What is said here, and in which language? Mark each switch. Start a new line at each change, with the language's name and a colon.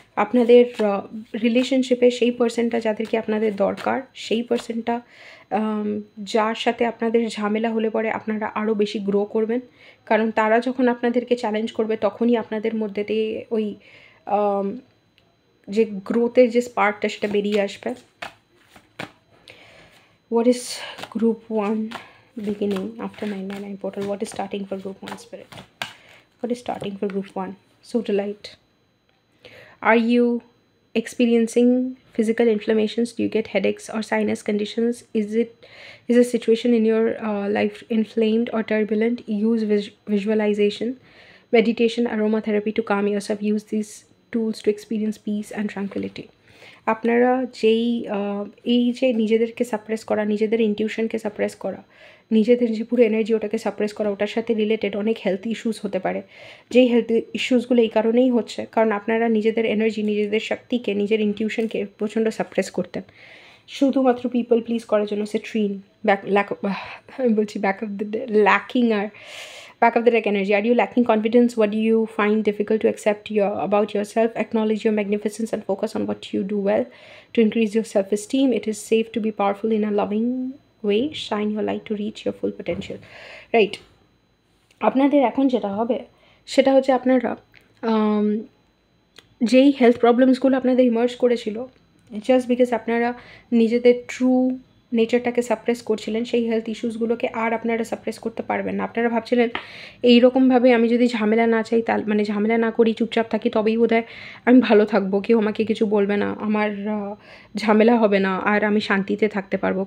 Bangla: আপনাদের রিলেশনশিপে সেই পার্সনটা যাদেরকে আপনাদের দরকার, সেই পার্সনটা যার সাথে আপনাদের ঝামেলা হলে পরে আপনারা আরও বেশি গ্রো করবেন, কারণ তারা যখন আপনাদেরকে চ্যালেঞ্জ করবে তখনই আপনাদের মধ্যে দিয়ে ওই যে গ্রোথের যে স্পার্কটা সেটা বেরিয়ে আসবে।
English: What is group 1 beginning after 999 portal? What is starting for group 1 spirit? What is starting for group 1? Sodalite. Are you experiencing physical inflammations? Do you get headaches or sinus conditions? Is a situation in your life inflamed or turbulent? Use visualization, meditation, aromatherapy to calm yourself. Use these tools to experience peace and tranquility.
Bangla: আপনারা এই যে নিজেদেরকে suppress করা, নিজেদের ইনটিউশনকে suppress করা, নিজেদের যে পুরো এনার্জি ওটাকে সাপ্রেস করা, ওটার সাথে রিলেটেড অনেক হেলথ ইস্যুস হতে পারে। যেই হেলথ ইস্যুসগুলো এই কারণেই হচ্ছে কারণ আপনারা নিজেদের এনার্জি, নিজেদের শক্তিকে, নিজের ইনটিউশনকে প্রচণ্ড সাপ্রেস করতেন শুধুমাত্র পিপল প্লিজ করার জন্য। সে ট্রিন আমি বলছি back of the lacking আর back of the deck energy.
English: Are you lacking confidence? What do you find difficult to accept about yourself? Acknowledge your magnificence and focus on what you do well to increase your self-esteem. It is safe to be powerful in a loving way. Shine your light to reach your full potential. Right.
Bangla: আপনাদের এখন যেটা হবে সেটা হচ্ছে আপনারা যেই health প্রবলেমসগুলো আপনাদের emerge করেছিল
English: just because
Bangla: আপনারা নিজেদের ট্রু নেচারটাকে সাপ্রেস করছিলেন, সেই হেলথ ইস্যুসগুলোকে আর আপনারা সাপ্রেস করতে পারবেন না। আপনারা ভাবছিলেন এইরকমভাবে আমি যদি ঝামেলা না চাই, তাহলে মানে ঝামেলা না করি, চুপচাপ থাকি, তবেই বোধহয় আমি ভালো থাকবো, কেউ আমাকে কিছু বলবে না, আমার ঝামেলা হবে না, আর আমি শান্তিতে থাকতে পারবো।